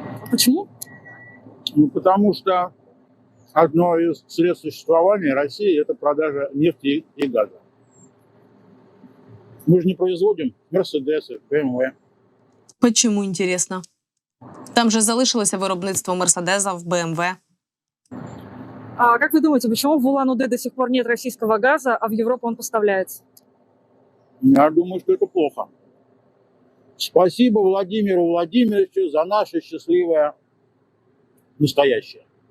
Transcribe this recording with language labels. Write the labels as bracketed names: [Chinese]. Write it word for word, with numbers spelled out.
[Russian] Почему? Ну, потому что одно из средств существования России – это продажа нефти и газа. Мы же не производим Мерседесы, Б М В. Почему, интересно? [Ukrainian] Там же залишилося виробництво Мерседеса в Б М В. [Russian] А как вы думаете, почему в Улан-Удэ до сих пор нет российского газа, а в Европу он поставляется? Я думаю, что это плохо. Спасибо Владимиру Владимировичу за наше счастливое настоящее.